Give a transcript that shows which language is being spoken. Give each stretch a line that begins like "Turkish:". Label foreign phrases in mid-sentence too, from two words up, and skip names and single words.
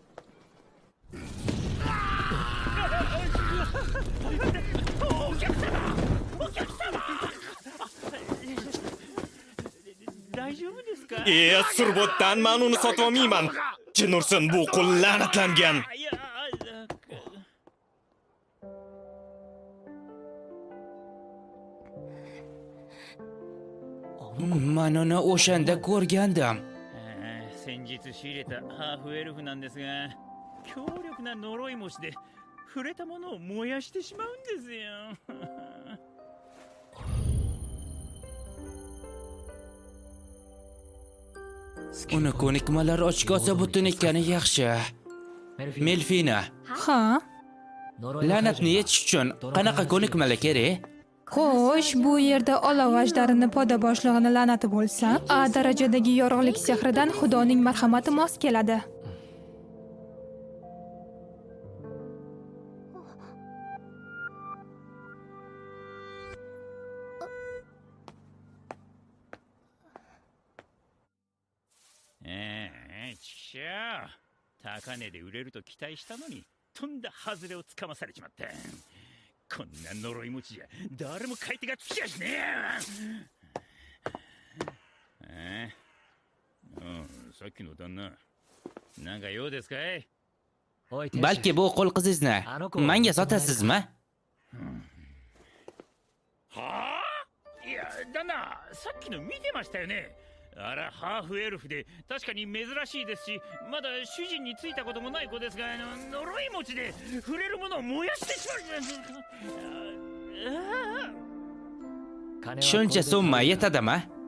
Uzbek: Surbotdan men uni sotib olmayman. Jin ursin, bu qul la'natlangan. Men uni o'shanda ko'rgandim.
Japanese: 先日仕入れたハーフエルフなんですが、強力な呪い虫で触れたものを燃やしてしまうんですよ。
Uzbek: Uni ko'nikmalar ochkosi butun ekani yaxshi. Melfina, Ha? la'natni yechish uchun qanaqa ko'nikmalar kerak? Xo'sh, bu yerda olov ajdarini poda boshlig'ini la'nati bo'lsa, A darajadagi yorug'lik sehridan Xudoning marhamati mos keladi.
Japanese: ちくしょう。高値で売れると期待したのに、とんだ外れをつかまされちまった。こんな呪い餅じゃ誰も買い手がつきやしねえよ。さっきの旦那、なんか用ですかい？
Uzbek: Balki bu qo'l qizingizni menga sotasizmi?
Japanese: はあ？いや、旦那、さっきの見てましたよね。あら、ハーフエルフで確かに珍しいですし、まだ主人についたこともない子ですが、呪い餅で触れるものを燃やしてしまう。
Uzbek: Shuncha summa yetadimi?